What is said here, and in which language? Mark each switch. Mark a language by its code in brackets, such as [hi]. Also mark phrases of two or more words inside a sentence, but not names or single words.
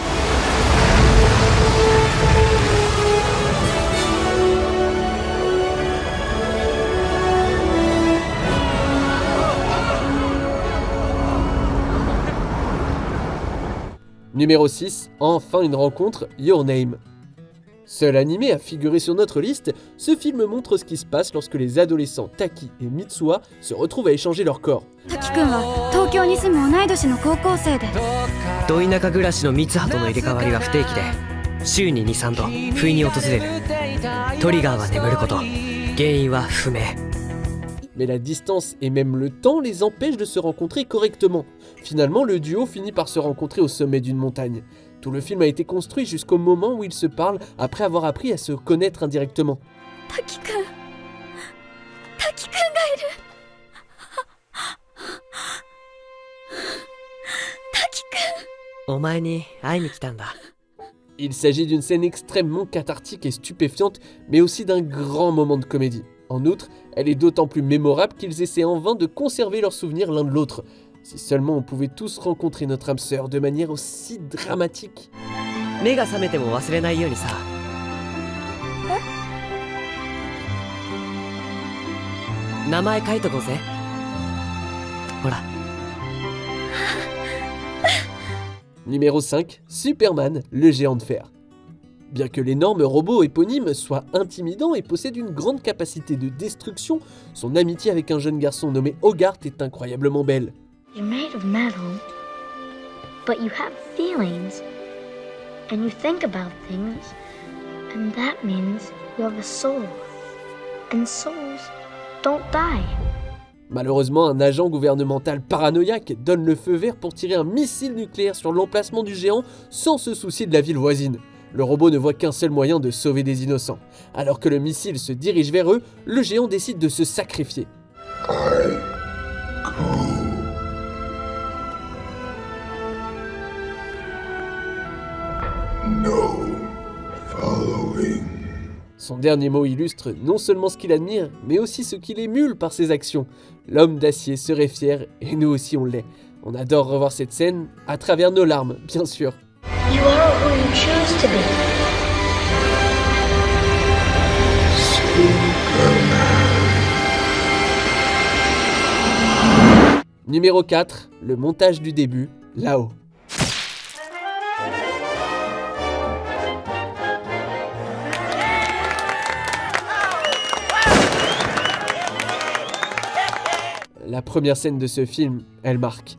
[fr] Numéro 6, enfin une rencontre, Your Name. Seul animé à figurer sur notre liste, ce film montre ce qui se passe lorsque les adolescents Taki et Mitsuha se retrouvent à échanger leurs corps. [ja] 滝くんは東京に住む同い年の高校生でど田舎暮らしの三葉との入れ替わりは不定期で週に 2,3 度不意に訪れるトリガーは眠ること原因は不明 [fr] Mais la distance et même le temps les empêchent de se rencontrer correctement. Finalement, le duo finit par se rencontrer au sommet d'une montagne. Tout le film a été construit jusqu'au moment où ils se parlent après avoir appris à se connaître indirectement. [ja] 滝くんがいる滝くんお前に会いに来たんだ [fr] Il s'agit d'une scène extrêmement cathartique et stupéfiante, mais aussi d'un grand moment de comédie. En outre, elle est d'autant plus mémorable qu'ils essaient en vain de conserver leurs souvenirs l'un de l'autre. Si seulement on pouvait tous rencontrer notre âme sœur de manière aussi dramatique. [ja] 目が覚めても忘れないようにさ名前書いとこうぜほら [fr] Numéro 5, Superman, le géant de fer. Bien que l'énorme robot éponyme soit intimidant et possède une grande capacité de destruction, son amitié avec un jeune garçon nommé Hogarth est incroyablement belle. [en] You're made of metal, but you have feelings, and you think about things, and that means you have a soul, and souls don't die. [fr] Malheureusement, un agent gouvernemental paranoïaque donne le feu vert pour tirer un missile nucléaire sur l'emplacement du géant sans se soucier de la ville voisine. Le robot ne voit qu'un seul moyen de sauver des innocents. Alors que le missile se dirige vers eux, le géant décide de se sacrifier. Son dernier mot illustre non seulement ce qu'il admire, mais aussi ce qu'il émule par ses actions. L'homme d'acier serait fier, et nous aussi on l'est. On adore revoir cette scène à travers nos larmes, bien sûr. [en] You are who you choose to be. [fr] Numéro 4, le montage du début, là-haut. La première scène de ce film, elle marque.